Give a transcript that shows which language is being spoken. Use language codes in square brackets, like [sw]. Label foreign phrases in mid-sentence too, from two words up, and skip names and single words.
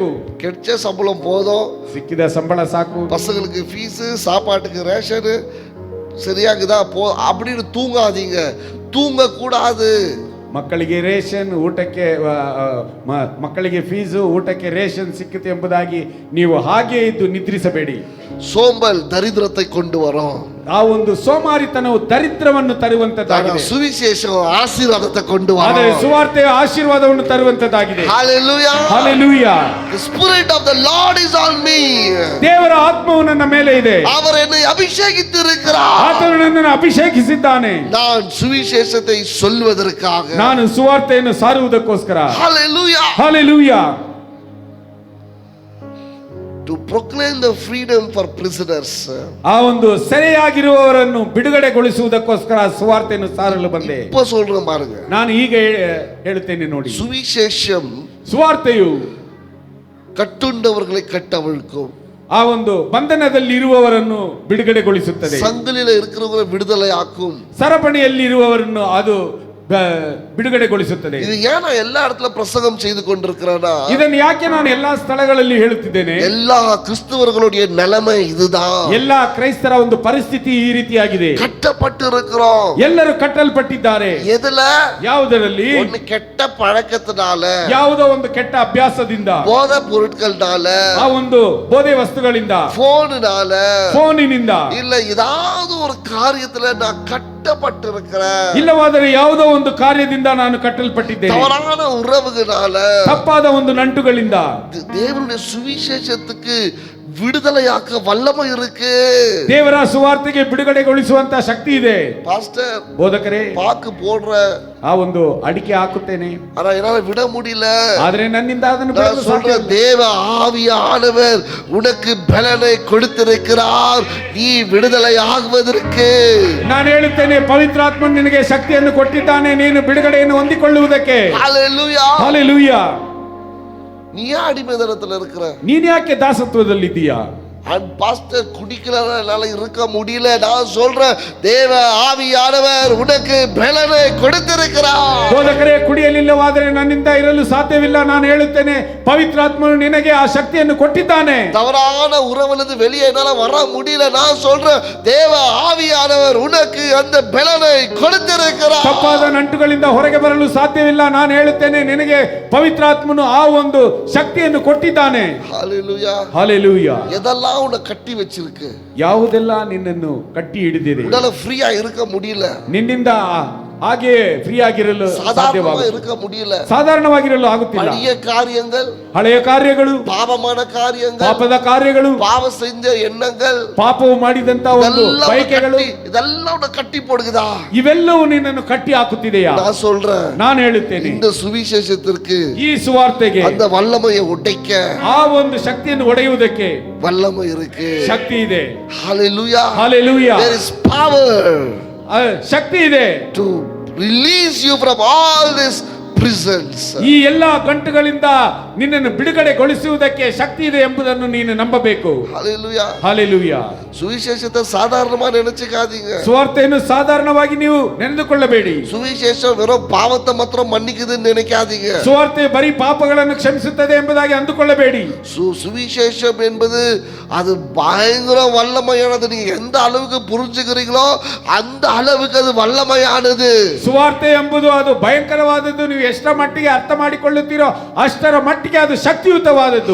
[ta] கிடைச்ச சம்பளம் போதும், [kn] ಸಿಕ್ಕಿದ ಸಂಬಳ ಸಾಕು, [ta] பசங்களுக்கு ஃபீஸ், சாப்பாட்டுக்கு ரேஷன் சரியாகுதா போ அப்படின்னு தூங்காதீங்க, தூங்க கூடாது. [kn] ಮಕ್ಕಳಿಗೆ ರೇಷನ್, ಊಟಕ್ಕೆ ಮಕ್ಕಳಿಗೆ ಫೀಸು, ಊಟಕ್ಕೆ ರೇಷನ್ ಸಿಕ್ಕುತ್ತೆ ಎಂಬುದಾಗಿ ನೀವು ಹಾಗೆ ಇದ್ದು ನಿದ್ರಿಸಬೇಡಿ. [ta] சோம்பல் தரித்திரத்தை கொண்டு வரும். [kn] ಆ ಒಂದು ಸೋಮಾರಿತನವು ದರಿದ್ರವನ್ನು ತರುವಂತದ್ದಾಗಿದೆ. [ta] சுவிசேஷம் ஆசீர்வாதத்தை கொண்டு வரும். [kn] ಆದರೆ ಸುವಾರ್ತೆಯು ಆಶೀರ್ವಾದವನ್ನು ತರುವಂತದ್ದಾಗಿದೆ. [en] Hallelujah. Hallelujah. The spirit of the Lord is on me. [kn] ದೇವರ ಆತ್ಮವು ನನ್ನ ಮೇಲೆ ಇದೆ. [ta] அவர் என்னை அபிஷேகித்திருக்கிறார். [kn] ಆತನು ನನ್ನನ್ನು ಅಭಿಷೇಕಿಸಿದ್ದಾನೆ. [ta] நான் சுவிசேஷத்தை சொல்வதற்காக. [kn] ನಾನು ಸುವಾರ್ತೆಯನ್ನು ಸಾರುವುದಕ್ಕೋಸ್ಕರ. [en] Hallelujah. Hallelujah. To proclaim the freedom for prisoners. [kn] ಆ ಒಂದು ಸೆರೆಯಾಗಿರುವವರನ್ನು ಬಿಡುಗಡೆಗೊಳಿಸುವುದಕ್ಕೋಸ್ಕರ ಸುವಾರ್ತೆಯನ್ನು ಸಾರಲು ಬಂದೆ. [ta] இப்ப சொல்றேன் பாருங்க. [kn] ನಾನು ಈಗ ಹೇಳುತ್ತೇನೆ ನೋಡಿ. [ta] சுவிசேஷம் [kn] ಸುವಾರ್ತೆಯು [ta] கட்டுண்டவர்களை கட்டவிழ்க்கும். [kn] ಆ ಒಂದು ಬಂಧನದಲ್ಲಿ ಇರುವವರನ್ನು ಬಿಡುಗಡೆಗೊಳಿಸುತ್ತದೆ. [ta] சங்கிலில இருக்கிறவங்களை விடுதலை ஆக்கும். [kn] ಸರಪಣಿಯಲ್ಲಿ ಇರುವವರನ್ನು ಅದು ಬಿಡುಗಡೆಗೊಳಿಸುತ್ತದೆ. [ta] இது ஏன் எல்லா இடத்துல பிரசங்கம் செய்து கொண்டிருக்கிறேனா? [kn] ಇದನ್ನು ಯಾಕೆ ನಾನು ಎಲ್ಲಾ ಸ್ಥಳಗಳಲ್ಲಿ ಹೇಳುತ್ತಿದ್ದೇನೆ? [ta] எல்லா கிறிஸ்தவர்களுடைய நிலைமை இதுதான். [kn] ಎಲ್ಲಾ ಕ್ರೈಸ್ತರ ಒಂದು ಪರಿಸ್ಥಿತಿ ಈ ರೀತಿಯಾಗಿದೆ. [ta] கட்டப்பட்டிருக்கிறோம். [kn] ಎಲ್ಲರೂ ಕಟ್ಟಲ್ಪಟ್ಟಿದ್ದಾರೆ. [ta] ಎದಲ? [kn] ಯಾವುದರಲ್ಲಿ? [ta] ஒரு கெட்ட பழக்கத்தினால, [kn] ಯಾವುದೋ ಒಂದು ಕೆಟ್ಟ ಅಭ್ಯಾಸದಿಂದ, [ta] போதை பொருட்கள்னால, [kn] ಆ ಒಂದು ಬೋಧೆ ವಸ್ತುಗಳಿಂದ, ಫೋನಿನಿಂದ, [ta] இல்ல ஏதாவது ஒரு காரியத்துல நான் கட்டப்பட்டிருக்கிறேன். [kn] ಇಲ್ಲವಾದರೆ ಯಾವುದೋ ಒಂದು ಕಾರ್ಯದಿಂದ ನಾನು ಕಟ್ಟಲ್ಪಟ್ಟಿದ್ದೇನೆ. [ta] தவறான உறவுகளால, [kn] ತಪ್ಪಾದ ಒಂದು ನಂಟುಗಳಿಂದ. [ta] தேவனுடைய சுவிசேஷத்துக்கு விடுதலையாக்க வல்லமை இருக்கு. [kn] ದೇವರ ಸುವಾರ್ತೆಗೆ ಬಿಡುಗಡೆಗೊಳಿಸುವಂತ ಶಕ್ತಿ ಇದೆ. [ta] பாஸ்டர், [kn] ಬೋಧಕರೇ, [ta] பாக்கு போடுற [kn] ಆ ಒಂದು ಅಡಿಕೆ ಹಾಕುತ್ತೇನೆ, [ta] ஆனா என்னால விட முடியல. [kn] ಆದ್ರೆ ನನ್ನಿಂದ ಅದನ್ನು ಬಿಡಲು [ta] சொல்ற [kn] ಸಾಧ್ಯವಿಲ್ಲ. [ta] தேவ ஆவியானவர் உனக்கு பலனை கொடுத்திருக்கிறார், நீ விடுதலை ஆகுவதற்கு. [kn] ನಾನು ಹೇಳುತ್ತೇನೆ, ಪವಿತ್ರಾತ್ಮ ನಿನಗೆ ಶಕ್ತಿಯನ್ನು ಕೊಟ್ಟಿದ್ದಾನೆ, ನೀನು ಬಿಡುಗಡೆಯನ್ನು ಹೊಂದಿಕೊಳ್ಳುವುದಕ್ಕೆ. [en] ஹalleluya. [kn] ಹಲ್ಲೆಲೂಯಾ. [ta] நீ அடிமைதனத்துல இருக்கிற, [kn] ನೀನ್ ಯಾಕೆ ದಾಸತ್ವದಲ್ಲಿದ್ದೀಯಾ? [ta] பாஸ்டர் குடிக்கலனால இருக்க முடியல. நான் சொல்றேன், தேவ ஆவியானவர் உனக்கு பலனை கொடுத்திருக்கிறார். [kn] ಬೋಧಕರೇ, ಕುಡಿಯಲಿಲ್ಲವಾದರೆ ನನ್ನಿಂದ ಇರಲು ಸಾಧ್ಯವಿಲ್ಲ. ನಾನು ಹೇಳುತ್ತೇನೆ, ಪವಿತ್ರಾತ್ಮನು ನಿನಗೆ ಆ ಶಕ್ತಿಯನ್ನು ಕೊಟ್ಟಿದ್ದಾನೆ. [ta] தவறான உறவிலிருந்து வெளியே என்னால வர முடியல. நான் சொல்றேன், தேவ ஆவியானவர் உனக்கு அந்த பலனை கொடுத்திருக்கிறார். [kn] ತಪ್ಪಾದ ನಂಟುಗಳಿಂದ ಹೊರಗೆ ಬರಲು ಸಾಧ್ಯವಿಲ್ಲ. ನಾನು ಹೇಳುತ್ತೇನೆ, ನಿನಗೆ ಪವಿತ್ರಾತ್ಮನು ಆ ಒಂದು ಶಕ್ತಿಯನ್ನು ಕೊಟ್ಟಿದ್ದಾನೆ. [en] ஹalleluya. [kn] ಹಲ್ಲೆಲೂಯಾ. [ta] எதெல்லாம் உன்னை கட்டி வச்சிருக்கு, [kn] ಯಾವುದೆಲ್ಲ ನಿನ್ನನ್ನು ಕಟ್ಟಿ ಹಿಡಿದಿದೆ, [ta] உன்னால ஃப்ரீயா இருக்க முடியல, [kn] ನಿನ್ನಿಂದ ಹಾಗೆ ಫ್ರೀ ಆಗಿರಲು [ta] சாதாரணமா இருக்க முடியல, [kn] ಸಾಧಾರಣವಾಗಿರಲು ಆಗುತ್ತಿಲ್ಲ. [ta] பழைய காரியங்கள், [kn] ಹಳೆಯ ಕಾರ್ಯಗಳು, [ta] பாவமான காரியங்கள், [kn] ಪಾಪದ ಕಾರ್ಯಗಳು, [ta] பாவம் செஞ்ச எண்ணங்கள், [kn] ಪಾಪವು ಮಾಡಿದಂತ ಒಂದು ಬಯಕೆಗಳು, [ta] இதெல்லாம் உன்னை கட்டி போடுகுதா? [kn] ಇವೆಲ್ಲವೂ ನಿನ್ನನ್ನು ಕಟ್ಟಿ ಹಾಕುತ್ತಿದೆಯಾ? [ta] நான் சொல்றேன், [kn] ನಾನು ಹೇಳುತ್ತೇನೆ, [ta] இந்த சுவிசேஷத்திற்கு, [kn] ಈ ಸುವಾರ್ತೆಗೆ [ta] அந்த வல்லமையை உடைக்க, [kn] ಆ ಒಂದು ಶಕ್ತಿಯನ್ನು ಒಡೆಯುವುದಕ್ಕೆ [ta] வல்லமை இருக்கு, [kn] ಶಕ್ತಿ ಇದೆ. [en] ஹalleluya. [kn] ಹಲ್ಲೆಲೂಯಾ. [en] There is power [kn] ಶಕ್ತಿ ಇದೆ [en] to release you from all this prisons. [kn] ಈ ಎಲ್ಲಾ ಗಂಟುಗಳಿಂದ ನಿನ್ನನ್ನು ಬಿಡುಗಡೆಗೊಳಿಸುವುದಕ್ಕೆ ಶಕ್ತಿ ಇದೆ ಎಂಬುದನ್ನು ನೀನು ನಂಬಬೇಕು. [en] Hallelujah. [kn] ಹಲ್ಲೆಲೂಯಾ. [ta] சுவிசேஷத்தை சாதாரணமா நினைச்சுக்காதீங்க. [kn] ಸುವಾರ್ತೆಯನ್ನು ಸಾಧಾರಣವಾಗಿ ನೀವು ನೆನೆದುಕೊಳ್ಳಬೇಡಿ. [ta] சுவிசேஷம் வெறும் பாவத்தை மாத்திரம் மன்னிக்குதுன்னு நினைக்காதீங்க. [kn] ಸುವಾರ್ತೆ ಬರೀ ಪಾಪಗಳನ್ನು ಕ್ಷಮಿಸುತ್ತದೆ ಎಂಬುದಾಗಿ ಅಂದುಕೊಳ್ಳಬೇಡಿ. [ta] சுவிசேஷம் என்பது அது பயங்கர வல்லமையானது. நீங்க எந்த அளவுக்கு புரிஞ்சுக்கிறீங்களோ அந்த அளவுக்கு அது வல்லமையானது. [kn] ಸುವಾರ್ತೆ ಎಂಬುದು ಅದು ಭಯಂಕರವಾದದ್ದು. ನೀವು ಎಷ್ಟರ ಮಟ್ಟಿಗೆ ಅರ್ಥ ಮಾಡಿಕೊಳ್ಳುತ್ತೀರೋ ಅಷ್ಟರ ಮಟ್ಟಿಗೆ ಅದು ಶಕ್ತಿಯುತವಾದದ್ದು.